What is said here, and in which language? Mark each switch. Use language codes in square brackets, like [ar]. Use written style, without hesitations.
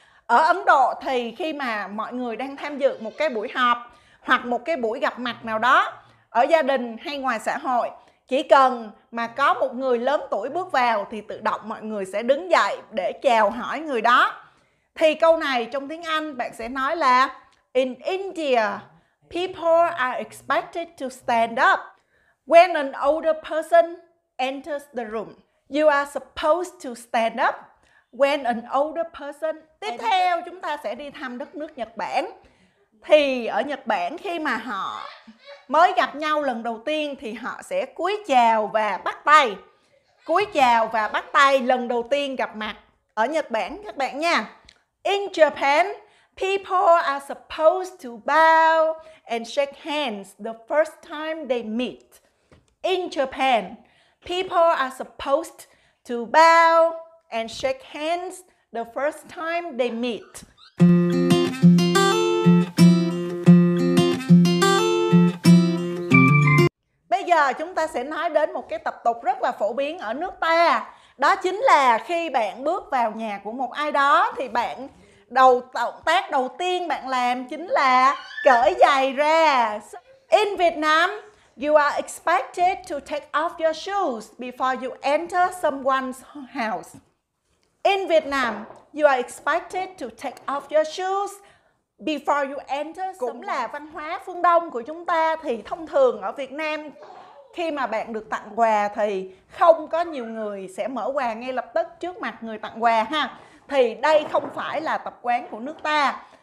[vi] Ở Ấn Độ thì khi mà mọi người đang tham dự một cái buổi họp hoặc một cái buổi gặp mặt nào đó ở gia đình hay ngoài xã hội, chỉ cần mà có một người lớn tuổi bước vào thì tự động mọi người sẽ đứng dậy để chào hỏi người đó. Thì câu này trong tiếng Anh bạn sẽ nói là [en] in India, people are expected to stand up. When an older person enters the room, you are supposed to stand up. When an older person. [vi] Tiếp theo chúng ta sẽ đi thăm đất nước Nhật Bản. Thì ở Nhật Bản khi mà họ mới gặp nhau lần đầu tiên thì họ sẽ cúi chào và bắt tay. Cúi chào và bắt tay lần đầu tiên gặp mặt ở Nhật Bản các bạn nha. [en] In Japan, people are supposed to bow and shake hands the first time they meet. In Japan, people are supposed to bow and shake hands the first time they meet. [vi] Bây giờ chúng ta sẽ nói đến một cái tập tục rất là phổ biến ở nước ta. Đó chính là khi bạn bước vào nhà của một ai đó thì động tác đầu tiên bạn làm chính là cởi giày ra. [en] In Vietnam, you are expected to take off your shoes before you enter someone's house. In Vietnam, you are expected to take off your shoes before you enter. [vi] Cũng là văn hóa phương Đông của chúng ta thì thông thường ở Việt Nam khi mà bạn được tặng quà thì không có nhiều người sẽ mở quà ngay lập tức trước mặt người tặng quà ha. Thì đây không phải là tập quán của nước ta.